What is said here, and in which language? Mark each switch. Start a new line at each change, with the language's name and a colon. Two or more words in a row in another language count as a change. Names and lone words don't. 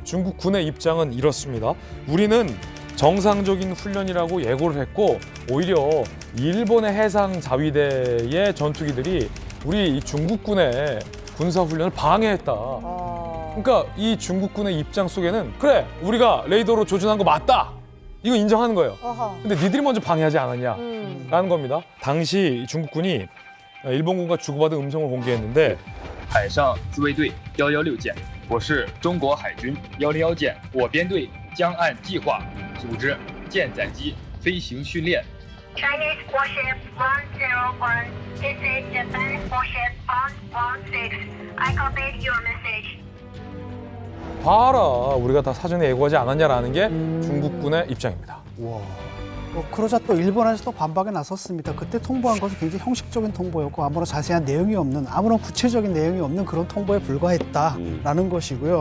Korean: 중국 군의 입장은 이렇습니다. 우리는 정상적인 훈련이라고 예고를 했고 오히려 일본의 해상 자위대의 전투기들이 우리 이 중국군의 군사 훈련을 방해했다. 그러니까 이 중국군의 입장 속에는 그래 우리가 레이더로 조준한 거 맞다. 이거 인정하는 거예요. 어허. 근데 니들이 먼저 방해하지 않았냐라는 겁니다. 당시 중국군이 일본군과 주고받은 음성을 공개했는데
Chinese: 海上自卫队116舰，我是中国海军101舰，我编队将按计划组织舰载机飞行训练。
English: Chinese warship 101. This is Japan warship 116. I copied your message.
Korean: 봐라 우리가 다 사전에 예고하지 않았냐라는 게 중국군의 입장입니다. 그러자 또 일본에서 또 반박에 나섰습니다. 그때 통보한 것은 굉장히 형식적인 통보였고 아무런 자세한 내용이 없는 아무런 구체적인 내용이 없는 그런 통보에 불과했다라는 것이고요.